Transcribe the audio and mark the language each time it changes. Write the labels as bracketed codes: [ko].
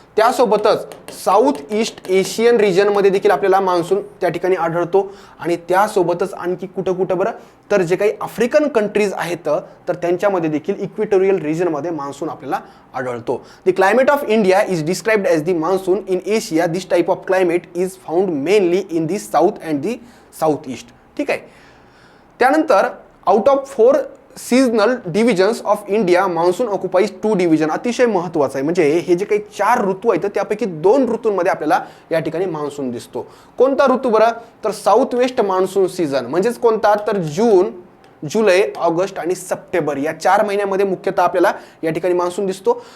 [mr] त्यासोबतच south east Asian रिजनमध्ये देखील आपल्याला मान्सून त्या ठिकाणी आढळतो. आणि त्यासोबतच आणखी कुठं बरं, तर जे काही आफ्रिकन कंट्रीज आहेत तर त्यांच्यामध्ये देखील इक्वेटोरियल रिजनमध्ये मान्सून आपल्याला आढळतो. [en] The climate of India is described as the monsoon in Asia. This type of climate is found mainly in the south and the south east. [mr] ठीक आहे. [en] त्यानंतर out of 4 seasonal divisions of India monsoon occupies 2 division. [mr] अतिशय महत्त्वाचं आहे. म्हणजे हे जे काही 4 ऋतू आहेत त्यापैकी 2 ऋतूंमध्ये आपल्याला या ठिकाणी मान्सून दिसतो. कोणता ऋतू बरं? तर साऊथ वेस्ट मान्सून सीझन. म्हणजेच कोणता? तर जून, जुलै, ऑगस्ट आणि सप्टेंबर या 4 महिन्यामध्ये मुख्यतः आपल्याला या ठिकाणी मान्सून दिसतो.